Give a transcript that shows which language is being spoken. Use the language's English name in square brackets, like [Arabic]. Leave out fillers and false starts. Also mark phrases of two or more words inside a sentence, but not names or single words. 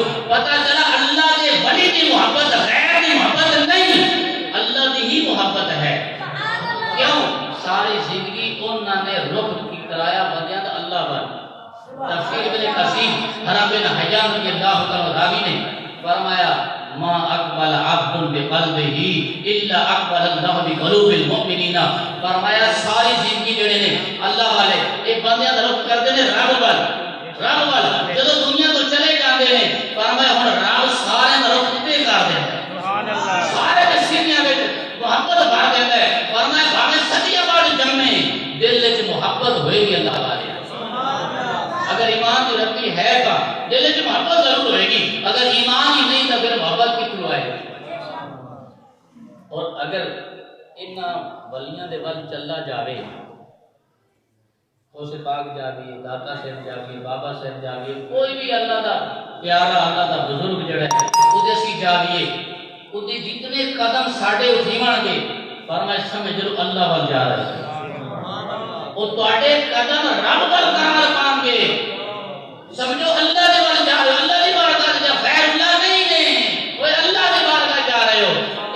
[Punjabi] پتہ چلا اللہ دے ولی دی محبت غیر دی محبت نہیں، اللہ دی ہی محبت ہے۔ کیوں؟ ساری زندگی انہوں نے رخ کی کرایا بندیاں دا اللہ پر۔ تفسیر ابن کثیر حرام بن حیان رضی اللہ عنہ راوی نے فرمایا [Arabic] ما اقبل عبد بقلبہ الا اقبل اللہ بقلوب المؤمنین۔ [Punjabi] فرمایا ساری زندگی جڑے نے اللہ والے ایک بندیاں دا رخ کردے نے رب وال، رب وال جدوں دنیا تو چلے جاندے نے فرمایا ہن رب سارے دا رخ تے کر دیندا، سبحان اللہ، سارے دے سینیاں وچ محبت بھر دیندا ہے۔ فرمایا بھاویں صدیاں بعد جمے دل وچ محبت ہوئے گی اللہ والے۔ اگر ایمان کی ربی ہے تو دل وچ محبت ضرور ہوئے گی، اگر ایمان ہی نہیں تو پھر محبت کتوں آئے گی؟ اور اگر انہاں ولیاں دے ول چلا جاوے، غوث پاک جاوے، داتا صاحب جاوے، بابا صاحب جاوے، کوئی بھی اللہ دا پیارا اللہ دا بزرگ جڑا ہے اودے سی جاویے، اودے جتنے قدم ساڈے اٹھیون گے فرمایا سمجھ لو اللہ ول جا رہا ہے، وہ تواڈے قدم رب ول قرار پان گے، سمجھو اللہ دے ول جا رہے ہو، اللہ دی بارگاہ جا غیر اللہ نہیں نے، وہ اللہ دی بارگاہ جا رہے ہو۔